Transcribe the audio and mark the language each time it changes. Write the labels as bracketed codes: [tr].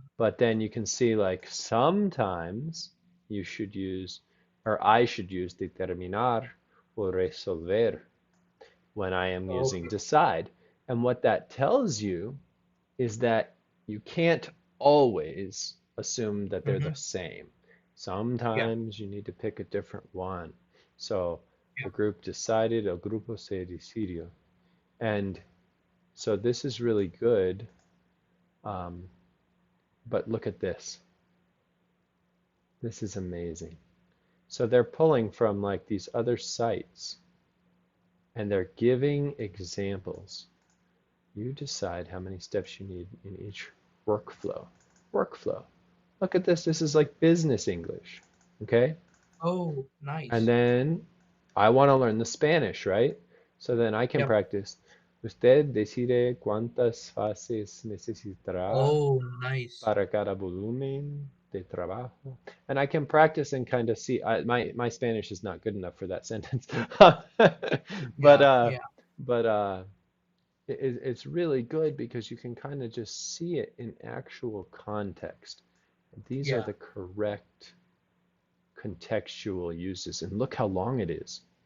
[en] but then you can see like sometimes you should use, or I should use determinar or resolver when I am using okay. decide. And what that tells you is that you can't always assume that they're Mm-hmm. the same. Yeah. Sometimes you need to pick a different one. So Yeah. the group decided, [es] el grupo se decidió. [en] And so this is really good. Um, but look at this. This is amazing. So they're pulling from like these other sites and they're giving examples. You decide how many steps you need in each workflow. workflow. Look at this. This is like business English. Okay. Oh, And then I want to learn the Spanish, right? So then I can Yep. practice. [es] Usted decide cuántas fases necesitará [en] Oh, nice. [es] para cada volumen de trabajo. [en] And I can practice and kind of see. My Spanish is not good enough for that sentence, but Yeah, uh, yeah, but it's really good because you can kind of just see it in actual context. These are yeah, the correct contextual uses, and look how long it is.